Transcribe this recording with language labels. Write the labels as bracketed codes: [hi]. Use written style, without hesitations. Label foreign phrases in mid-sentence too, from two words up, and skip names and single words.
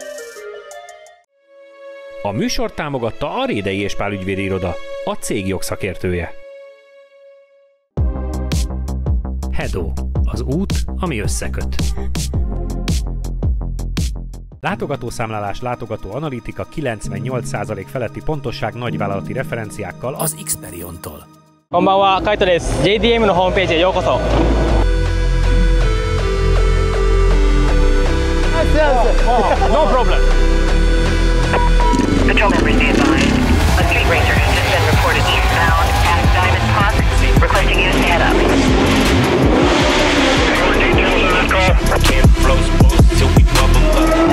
[hu] A műsort támogatta a Rédei és Pál ügyvédi iroda, a cég jogszakértője. Hedo, az út, ami összeköt. Látogatószámlálás, látogatóanalitika, 98% feletti pontosság nagyvállalati referenciákkal az Xperiontól. [ja] こんばんは、カイトです。JDM のホームページへようこそ。 [en] No problem. Patrol members be advised. A street racer has just been reported eastbound at Diamond Park, requesting you to head up. More details on that call. Can't flow spoils till we bubble up.